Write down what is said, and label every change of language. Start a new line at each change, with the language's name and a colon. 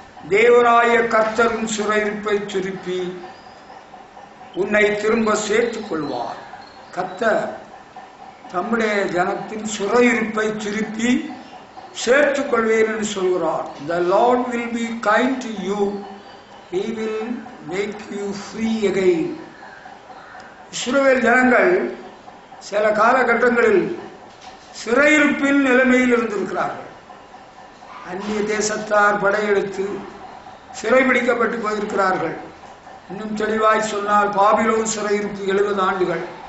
Tamil: தேவனாகிய கர்த்தர் உன் சிறையிருப்பை திருப்பி உன்னை திரும்ப சேர்த்துக் கொள்வார். கர்த்தர் தம்முடைய ஜனத்தின் சிறையிருப்பை திருப்பி சேர்த்துக் கொள்வேன் என்று சொல்கிறார்.
English: The Lord will be kind to you. He will make you free again.
Tamil: இஸ்ரவேல் ஜனங்கள் சில காலகட்டங்களில் சிறையிருப்பின் நிலைமையில் இருந்திருக்கிறார்கள். அந்நிய தேசத்தார் படையெடுத்து சிறைபிடிக்கப்பட்டு போயிருக்கிறார்கள். இன்னும் தெளிவாய் சொன்னால் பாபிலோன் சிறையிருப்பு 70 ஆண்டுகள்.